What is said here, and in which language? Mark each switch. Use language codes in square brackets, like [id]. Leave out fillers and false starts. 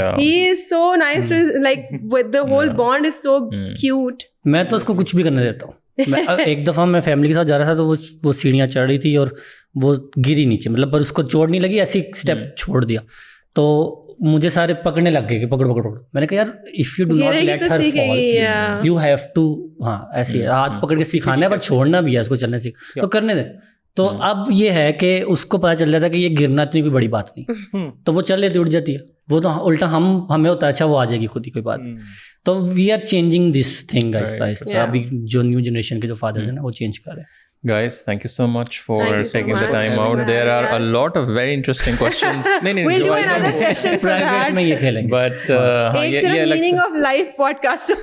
[en] he is so nice, like with the whole bond is so cute. [ur] میں تو اس کو کچھ بھی کرنے دیتا ہوں. ایک دفعہ میں فیملی کے ساتھ جا رہا تھا تو وہ سیڑھیاں چڑھ رہی تھی اور وہ گری نیچے, مطلب پر اس کو چوٹ نہیں لگی, ایسی اسٹیپ چھوڑ دیا. تو مجھے سارے پکڑنے لگ گئے کہ پکڑ. میں نے کہا یار [en] if you do not let her fall you have to, [ur] ہاں ایسے ہاتھ پکڑ کے سکھانا ہے, پر چھوڑنا بھی ہے اس کو چلنے سیکھ, تو کرنے دیں. تو اب یہ ہے کہ اس کو پتا چل جاتا ہے کہ یہ گرنا اتنی کوئی بڑی بات نہیں, تو وہ چل لیتی, اٹھ جاتی ہے. وہ تو الٹا ہمیں ہوتا ہے اچھا وہ آ جائے گی خود ہی, کوئی بات نہیں. تو [en] we are changing this thing [ur] آہستہ آہستہ. ابھی جو نیو جنریشن کے جو فادرز ہیں نا وہ چینج کر رہے ہیں. [en] Guys, thank you so much for taking the time out. There are a lot of very interesting questions. We'll do another session for that. [ur] میں یہ کھیلیں گے. [en] But [ur] ایک صرف meaning of life podcast.